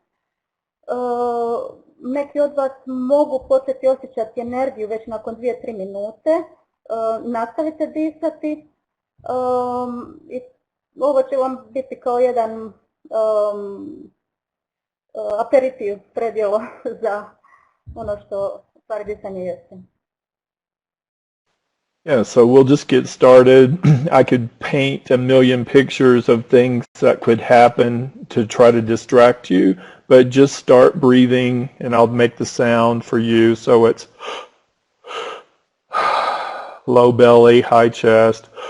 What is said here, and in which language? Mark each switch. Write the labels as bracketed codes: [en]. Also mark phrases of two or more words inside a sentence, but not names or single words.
[hr] Neki od vas mogu početi osjećati energiju već nakon 2-3 minute. Nastavite disati. I ovo će vam biti kao jedan aperitiv, predjelo za ono što stvari disanje jeste. [en] Yeah, so we'll just get started. I could paint a million pictures of things that could happen to try to distract you, but just start breathing, and I'll make the sound for you. So it's low belly, high chest.